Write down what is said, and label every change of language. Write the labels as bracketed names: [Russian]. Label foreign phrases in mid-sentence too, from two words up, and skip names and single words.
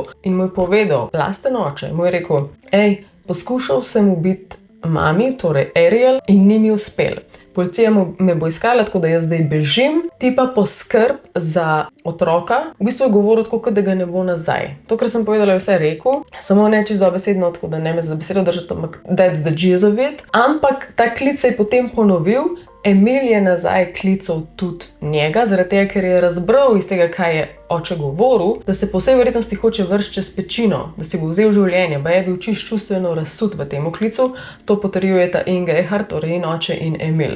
[Slovenian] In mu je povedal, lasten oče, mu je rekel, poskušal sem ubiti mami, torej Ariel, in ni mi uspel. Policija me bo iskala, tako da jaz zdaj bežim, ti pa poskrb za otroka. V bistvu je govoril tako, da ga ne bo nazaj. To, kar sem povedala, je vse rekel, samo ne čisto dobesedno, tako da ne me za besedo držati, ampak [English] that's the gist of it. [Slovenian] Ampak ta klic se je potem ponovil, Emil je nazaj klical tudi njega, zaradi tega, ker je razbral iz tega, kaj je oče govoril, da se po vsej verjetnosti hoče vršiti čez pečino, da si bo vzel življenje, pa je bil čisto čustveno razsut v tem klicu. To potrjujeta in Gerhard, torej in oče in Emil.